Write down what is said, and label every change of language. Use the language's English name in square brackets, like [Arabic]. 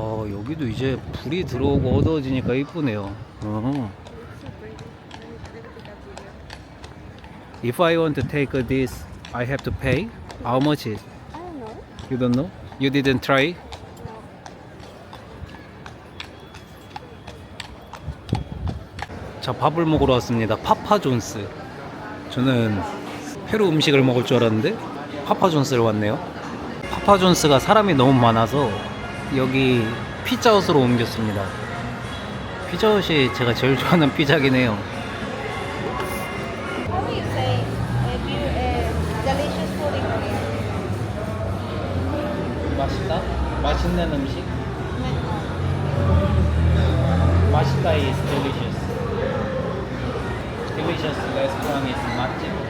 [Korean] 여기도 이제 불이 들어오고 어두워지니까 이쁘네요. [English] If I want to take this, I have to pay. How much is? I don't know. You don't know? You didn't try? [Korean] 자, 밥을 먹으러 왔습니다. 파파존스. 저는 페루 음식을 먹을 줄 알았는데 파파존스를 왔네요. 파파존스가 사람이 너무 많아서 여기 피자헛으로 옮겼습니다. 피자헛이 제가 제일 좋아하는 피자긴 해요. [English] How do you say if you delicious food in Korea? [Korean] 맛있다? 맛있는 음식? [English] 맛있다 is delicious. Delicious restaurant is 맛집.